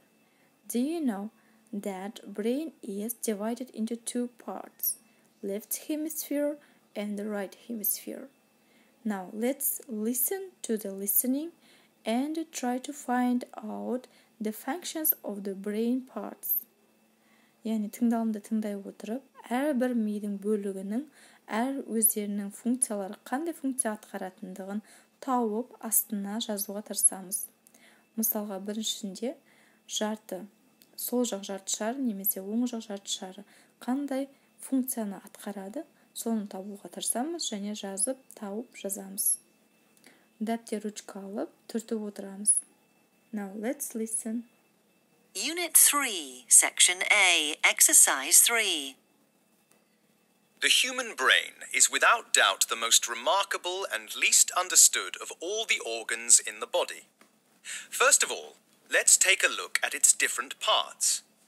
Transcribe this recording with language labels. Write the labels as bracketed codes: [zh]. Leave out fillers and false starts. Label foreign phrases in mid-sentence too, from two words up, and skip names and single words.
[en] Do you know that brain is divided into two parts, left hemisphere and the right hemisphere? Now let's listen to the listening and try to find out the functions of the brain parts. [kk] Яғни тыңдалымды тыңдай отырып, әрбір мидың бөлігінің өздерінің функциялары қандай функция атқаратындығын тауып астына жазуға тырысамыз. Мысалға, біріншісінде сол жақ жарты шары немесе оң жақ жарты шары қандай функцияны атқарады, соны табуға тырысамыз және жазып, тауып жазамыз. Дәптер ручка алып, түртіп отырамыз. [en] Now let's listen. Unit 3, Section A, Exercise 3. The human brain is without doubt the most remarkable and least understood of all the organs in the body. First of all, let's take a look at its different parts.